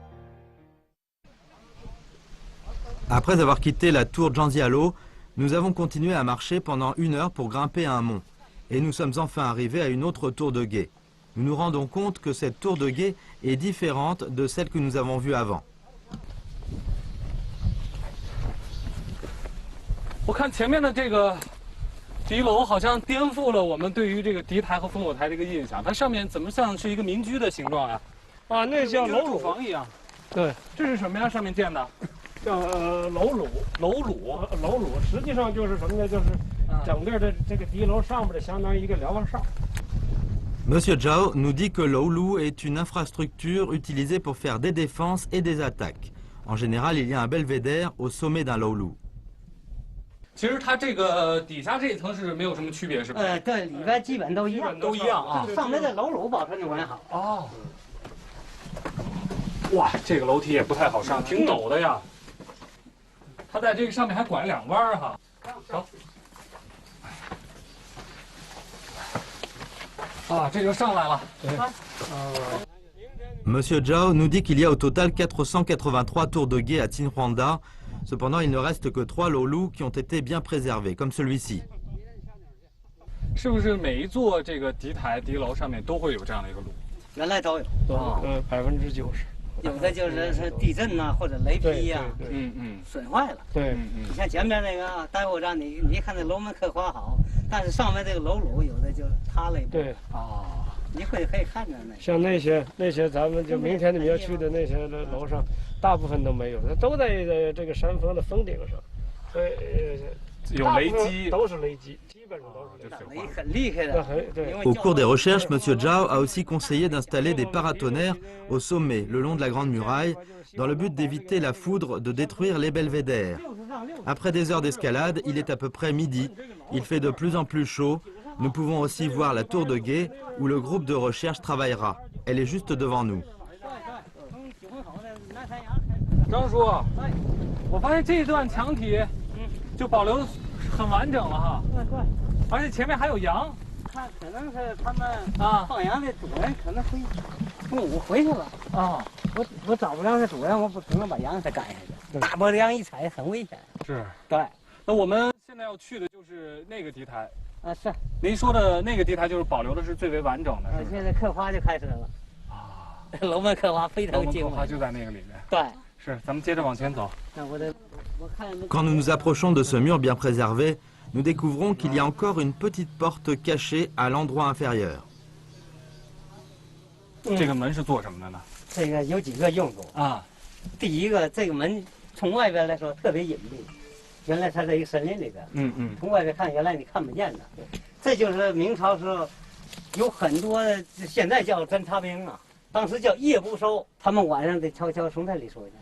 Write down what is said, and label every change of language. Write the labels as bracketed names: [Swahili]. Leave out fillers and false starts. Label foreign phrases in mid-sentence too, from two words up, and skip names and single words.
[French] Après avoir quitté la tour Zhangjialo, nous avons continué à marcher pendant 1 heure pour grimper à un mont. Et nous sommes enfin arrivés à une autre tour de guet. Nous nous rendons compte que cette tour de guet est différente de celle que nous avons vue avant. [Chinese] 我看前面的这敌楼好像颠覆了我们对于这个敌台和烽火台的一个印象，它上面怎么像是一个民居的形状呀？啊，那叫楼主房一样。对，这是什么呀？上面建的？叫楼橹，楼橹，实际上就是什么呢？就是整个的这个敌楼上面的相当于一个瞭望哨。 [French] Monsieur Zhao nous dit que l'Oulu est une infrastructure utilisée pour faire des défenses et des attaques. En général, il y a un belvédère au sommet d'un Loulou. [Chinese] 其实它这个底下这一层是没有什么区别，是吧？对，里边基本都一样，都一样啊。上面的楼橹保存的完好。哦。哇，这个楼梯也不太好上，挺陡的呀。它在这个上面还拐2弯哈。好。啊，这就上来了。 [French] Monsieur Zhao nous dit qu'il y a au total 483 tours de guet à Tinhuanda. Cependant, il ne reste que 3 Loulous qui ont été bien préservés, comme celui-ci. [Chinese] 是不是每一座这个敌台、敌楼上面都会有这样的一个橹？原来都有，90%。有的就是地震呐，或者雷劈呀，损坏了。对，你像前面那个待会我让你看那楼门刻花好，但是上面这个楼橹有的就塌了一部分。对你可以看着那。像那些咱们就明天你们要去的那些楼上，大部分都没有，它都在这个山峰的峰顶上，所以有雷击，都是雷击，基本上都是雷击。很厉害的。 [French] Au cours des recherches, Monsieur Zhao a aussi conseillé d'installer des paratonnerres au sommet, le long de la Grande Muraille, dans le but d'éviter la foudre de détruire les belvédères. Après des heures d'escalade, il est à peu près midi. Il fait de plus en plus chaud. Nous pouvons aussi voir la tour de guet où le groupe de recherche travaillera. Elle est juste devant nous. [Chinese] 张叔，我发现这一段墙体就保留很完整了哈。对，而且前面还有羊。看，可能是他们放羊的主人可能中午回去了啊。我找不着那主人，我不可能把羊给他赶下去。大脖子羊一踩很危险。是。对。那我们现在要去的就是那个敌台。是。您说的那个敌台就是保留的是最为完整的。现在刻花就开始了。楼门刻花非常精美。刻花就在那个里面。对。是，咱们接着往前走。 [French] Quand nous nous approchons de ce mur bien préservé, nous découvrons qu'il y a encore une petite porte cachée à l'endroit inférieur. [Chinese] 这个门是做什么的呢？这个有几个用途啊。第一个，这个门从外边来说特别隐蔽，原来它在一个森林里边。从外边看，原来你看不见的。这就是明朝时候有很多现在叫侦察兵啊，当时叫夜不收，他们晚上得悄悄从这里出去。